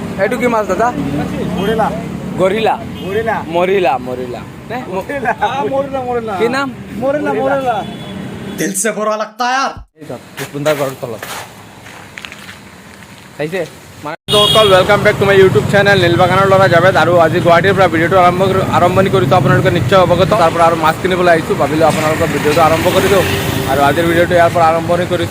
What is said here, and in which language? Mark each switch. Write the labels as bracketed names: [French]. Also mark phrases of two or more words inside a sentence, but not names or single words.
[Assamese] এইটো কি মাছ দাদা? মৰিলা গৰিলা মৰিলা মৰিলা মৰিলা নে? মৰিলা মৰিলা কি নাম? মৰিলা মৰিলা [Hindi] दिल से बुरा लगता है यार। [Assamese] পুষ্পুন্দাৰ ঘৰৰ তলত চাইছে মানে সকল [English] welcome back to my YouTube channel [Assamese] নীলবাগানৰ ল'ৰা জাভেদ। আৰু আজি গুৱাহাটীৰ পৰা ভিডিঅ'টো আৰম্ভণি কৰিছোঁ। আপোনালোকে নিশ্চয় অৱগত। তাৰ পৰা আৰু মাছ কিনিবলৈ আহিছোঁ, ভাবিলোঁ আপোনালোকৰ ভিডিঅ'টো আৰম্ভ কৰি দিওঁ। আৰু আজিৰ ভিডিঅ'টো ইয়াৰ পৰা আৰম্ভণি কৰিছোঁ।